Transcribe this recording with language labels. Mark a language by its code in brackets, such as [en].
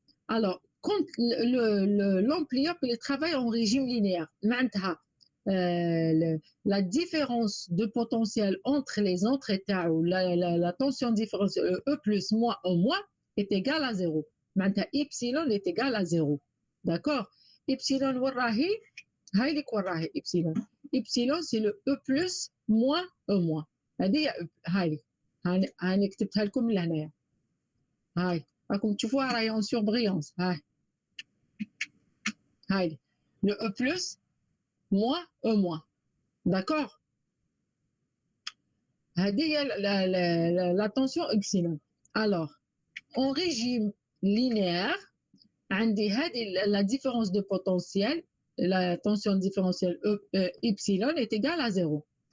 [fr] Alors, quand l'ampliope travaille en régime linéaire, la différence de potentiel entre les entrées [ar] تاعو [fr] la tension différentielle E plus moins au moins est égale à 0. [ar] معناتها [fr] epsilon est égal à 0. D'accord? [ar] Epsilon وين راهي؟ هاي لك وين راهي epsilon. [fr] Epsilon c'est le E plus moins E moins. [ar] هذه هاي هاني كتبتها لكم لهنايا. هاي راكم تشوفوها راهي [fr] en surbrillance. [ar] هاي [fr] le E plus moins E moins. D'accord? [ar] هذه هي [fr] la tension epsilon. Alors, en régime linéaire, [ar] عندي هذه [fr] la différence de potentiel, la tension différentielle epsilon est égale à 0.